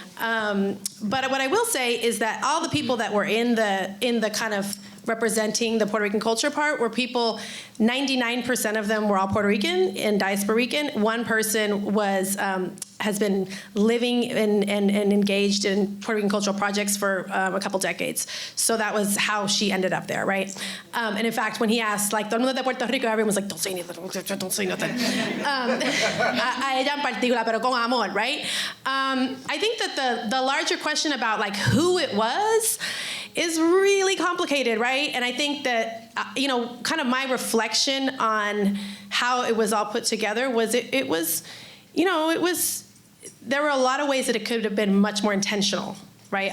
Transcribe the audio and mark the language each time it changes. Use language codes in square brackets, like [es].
[en] But what I will say is that all the people that were in the kind of representing the Puerto Rican culture part were people, 99% of them were all Puerto Rican and diasporican. One person was has been living and engaged in Puerto Rican cultural projects for a couple decades. So that was how she ended up there, right? And in fact, when he asked, like, [es] todo el mundo de Puerto Rico, [en] everyone was like, don't say anything, don't say nothing. [es] A ella en particular, pero con amor, right? [en] I think that the larger question about, like, who it was is really complicated, right? And I think that, you know, kind of my reflection on how it was all put together was it was, you know, there were a lot of ways that it could have been much more intentional, right?